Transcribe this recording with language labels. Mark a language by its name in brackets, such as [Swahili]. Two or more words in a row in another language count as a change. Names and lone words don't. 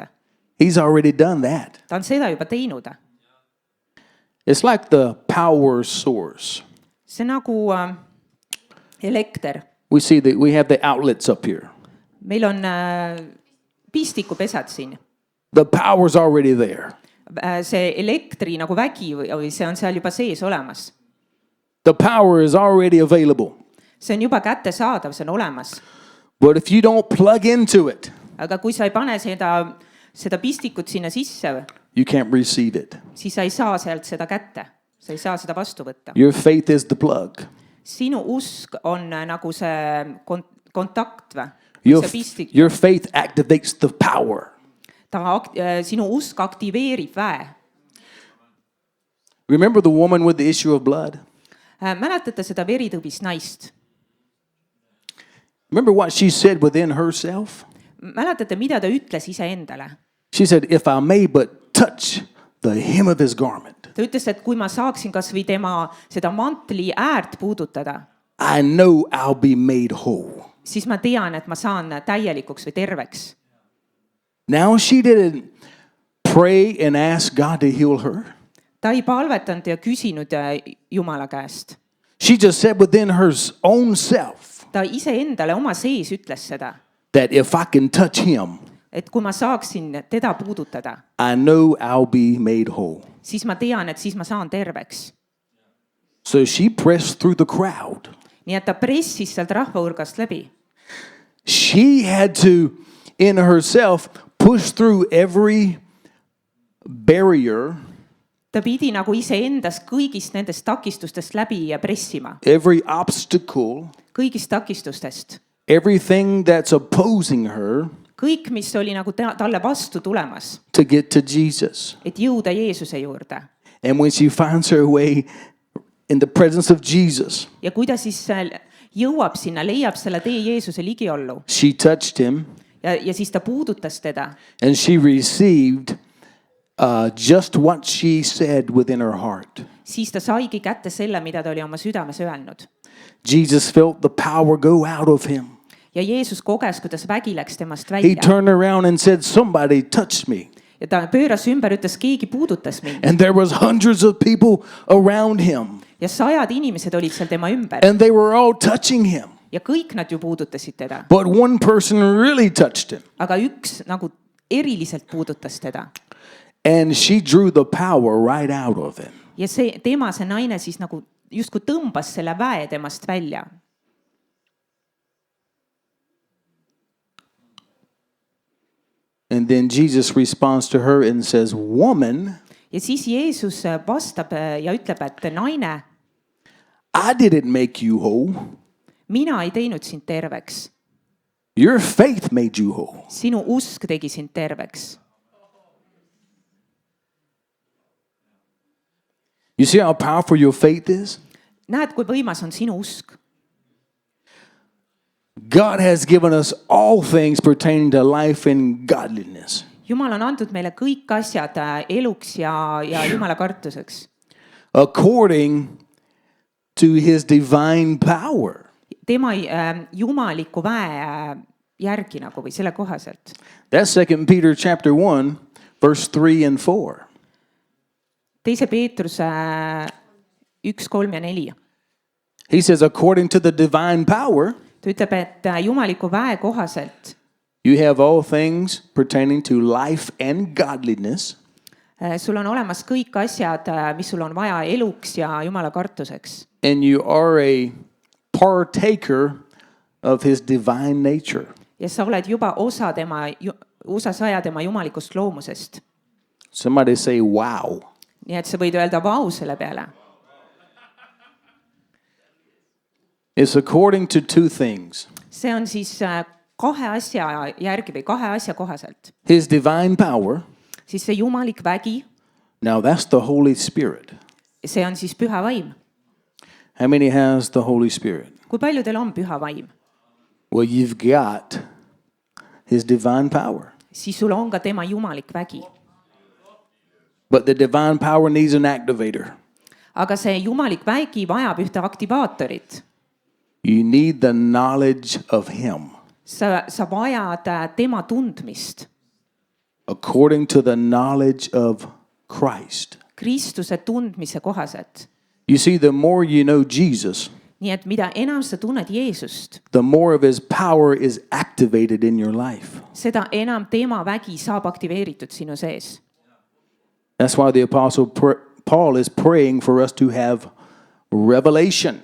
[English] He's already done that. [Estonian] ta on seda juba teinud. [English] It's like the power source. [Estonian] see nagu elekter. [English] We see that we have the outlets up here. [Estonian] meil on pistikupesad siin. [English] The power's already there. [Estonian] see elektri nagu vägi või see on seal juba sees olemas. [English] The power is already available. [Estonian] see on juba kättesaadav, see on olemas. [English] But if you don't plug into it, [Estonian] aga kui sa ei pane seda pistikut sinna sisse, [English] you can't receive it. [Estonian] siis sa ei saa sealt seda kätte. sa ei saa seda vastu võtta. [English] Your faith is the plug. [Estonian] sinu usk on nagu see kontakt või? see pistik. [English] Your faith activates the power. [Estonian] Sinu usk aktiveerib väe. [English] Remember the woman with the issue of blood? [Estonian] mäletate seda veritõbist naist? [English] Remember what she said within herself? [Estonian] mäletate, mida ta ütles iseendale? [English] She said, if I may but touch the hem of his garment, [Estonian] ta ütles, et kui ma saaksin kas või tema seda mantli äärt puudutada, [English] I know I'll be made whole. [Estonian] siis ma tean, et ma saan täielikuks või terveks. [English] Now she didn't pray and ask God to heal her. [Estonian] ta ei palvetanud ja küsinud Jumala käest. [English] She just said within her own self [Estonian] ta iseendale oma sees ütles seda, [English] that if I can touch him, [Estonian] et kui ma saaksin teda puudutada, [English] I know I'll be made whole. [Estonian] siis ma tean, et siis ma saan terveks. [English] So she pressed through the crowd. [Estonian] nii et ta pressis sealt rahva hulgast läbi. [English] She had to, in herself, push through every barrier, [Estonian] ta pidi nagu iseendas kõigist nendest takistustest läbi pressima. [English] every obstacle, [Estonian] kõigist takistustest. [English] everything that's opposing her [Estonian] kõik, mis oli nagu talle vastu tulemas, [English] to get to Jesus. [Estonian] et jõuda Jeesuse juurde. [English] And when she finds her way in the presence of Jesus, [Estonian] ja kui ta siis jõuab sinna, leiab selle tee Jeesuse ligiollu [English] she touched him [Estonian] ja siis ta puudutas teda [English] and she received just what she said within her heart. [Estonian] siis ta saigi kätte selle, mida ta oli oma südames öelnud. [English] Jesus felt the power go out of him. [Estonian] ja Jeesus koges, kuidas vägi läks temast [English] He [Estonian] välja. [English] turned around and said, somebody touched me. [Estonian] ja ta pööras ümber, ütles, keegi puudutas mind. [English] And there was hundreds of people around him. [Estonian] ja sajad inimesed olid seal tema ümber. [English] And they were all touching him. [Estonian] ja kõik nad ju puudutasid teda. [English] But one person really touched him. [Estonian] aga üks nagu eriliselt puudutas teda. [English] And she drew the power right out of him. [Estonian] ja see naine siis nagu justkui tõmbas selle väe temast välja. [English] And then Jesus responds to her and says, woman, [Estonian] ja siis Jeesus vastab ja ütleb, et naine, [English] I didn't make you whole. [Estonian] mina ei teinud sind terveks. [English] Your faith made you whole. [Estonian] sinu usk tegi sind terveks. [English] You see how powerful your faith is? [Estonian] näed, kui võimas on sinu usk. [English] God has given us all things pertaining to life and godliness. [Estonian] Jumal on andnud meile kõik asjad eluks ja Jumala kartuseks. [English] according to his divine power. [Estonian] Tema jumaliku väe järgi nagu või selle kohaselt. [English] That's 2 Peter chapter 1, verse 3 and 4. [Estonian] Teise Peetruse 1, 3 ja 4. [English] He says, according to the divine power, [Estonian] Ta ütleb, et jumaliku väe kohaselt [English] you have all things pertaining to life and godliness [Estonian] sul on olemas kõik asjad, mis sul on vaja eluks ja Jumala kartuseks. [English] and you are a partaker of his divine nature. [Estonian] Ja sa oled juba osasaja tema jumalikust loomusest. [English] Somebody say, wow. [Estonian] Nii et sa võid öelda vau selle peale. [English] It's according to two things. [Estonian] See on siis kahe asja järgi või kahe asja kohaselt. [English] His divine power, [Estonian] Siis see jumalik vägi, [English] now that's the Holy Spirit. [Estonian] see on siis püha vaim. [English] How many has the Holy Spirit? [Estonian] Kui palju teil on püha vaim? [English] Well, you've got his divine power. [Estonian] Siis sul on ka tema jumalik vägi. [English] But the divine power needs an activator. [Estonian] Aga see jumalik vägi vajab ühte aktivaatorit. [English] You need the knowledge of him. [Estonian] Sa vajad tema tundmist. [English] According to the knowledge of Christ. [Estonian] Kristuse tundmise kohaselt. [English] You see, the more you know Jesus, [Estonian] Nii et mida enam sa tunned Jeesust, [English] the more of his power is activated in your life. [Estonian] seda enam tema vägi saab aktiveeritud sinu sees. [English] That's why the Apostle Paul is praying for us to have revelation.